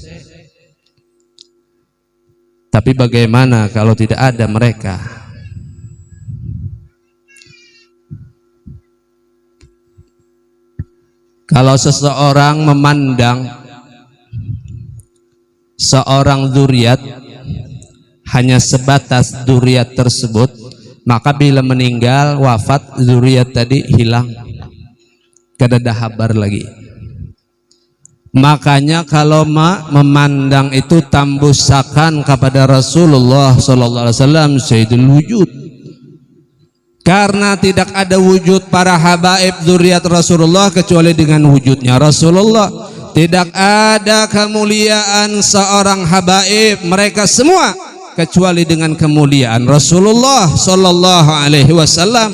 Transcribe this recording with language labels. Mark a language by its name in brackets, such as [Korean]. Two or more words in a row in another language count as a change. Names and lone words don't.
[Indonesian] Tapi bagaimana kalau tidak ada mereka? Kalau seseorang memandang seorang dzurriat hanya sebatas dzurriat tersebut, maka bila meninggal wafat dzurriat tadi hilang, [Banjar] kada ada kabar lagi. [Indonesian] Makanya kalau memandang itu tambusakan kepada Rasulullah [Arabic] sallallahu alaihi wasallam sayyidul wujud. [Indonesian] Karena tidak ada wujud para habaib dzurriat Rasulullah kecuali dengan wujudnya Rasulullah. Tidak ada kemuliaan seorang habaib mereka semua kecuali dengan kemuliaan Rasulullah [Arabic] sallallahu alaihi wasallam.